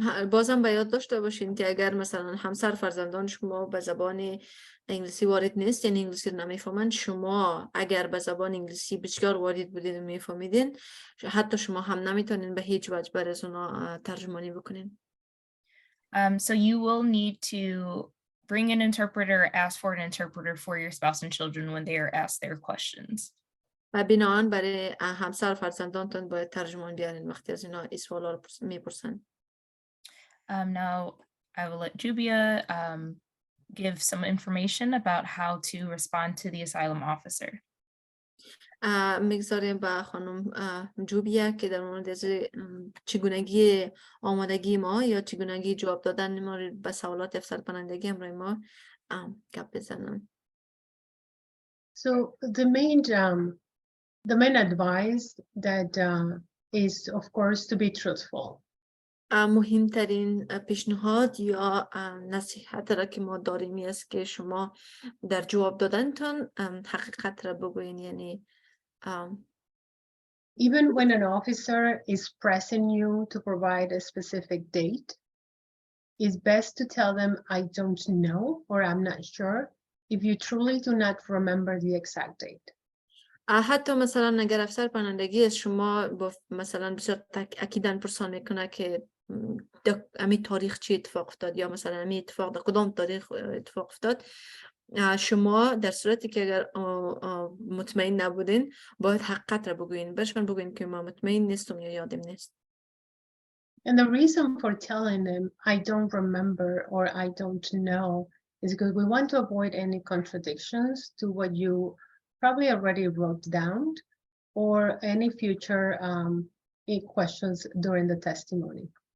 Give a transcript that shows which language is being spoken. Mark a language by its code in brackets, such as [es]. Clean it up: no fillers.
[fa] بازم به یاد داشته باشین که اگر مثلا همسر فرزندان شما به زبان انگلیسی وارد نیست، یعنی انگلیسی رو نمیفهمن، شما اگر به زبان انگلیسی بسیار وارد بودید و میفهمیدین، حتی شما هم نمیتونین به هیچ وجه برای از اونا ترجمانی بکنین. [en] So you will need to bring an interpreter, ask for an interpreter for your spouse and children when they are asked their questions. [fa] و بناهن برای همسر فرزندانتون باید ترجمان بیارین وقتی از اینا این سوالا رو میپرسن. [en] Now I will let Jubia give some information about how to respond to the asylum officer. [fa] میگذاریم با خانم جوبیا که در مورد از چگونگی آمادگی ما یا چگونگی جواب دادن ما به سوالات افسر پناهندگی همراه ما گپ بزنن. [en] So the main advice that is of course to be truthful. [fa] مهمترین پیشنهاد یا نصیحت را که ما داریم است که شما در جواب دادنتان حقیقت را بگوین، یعنی [en] even when an officer is pressing you to provide a specific date, it's best to tell them I don't know or I'm not sure if you truly do not remember the exact date. [fa] حتی مثلا اگر افسر پناهندگی از شما با مثلا بسیار اکیداً پرسان میکنه که امی تاریخ چی اتفاق افتاد یا مثلا امی اتفاق در کدام تاریخ اتفاق افتاد، شما در صورتی که اگر مطمئن نبودین باید حقیقت را بگوین، برشان بگوین که ما مطمئن نیستم یا یادم نیست. [en] And the reason for telling them I don't remember or I don't know is because we want to avoid any contradictions to what you probably already wrote down or any future questions during the testimony.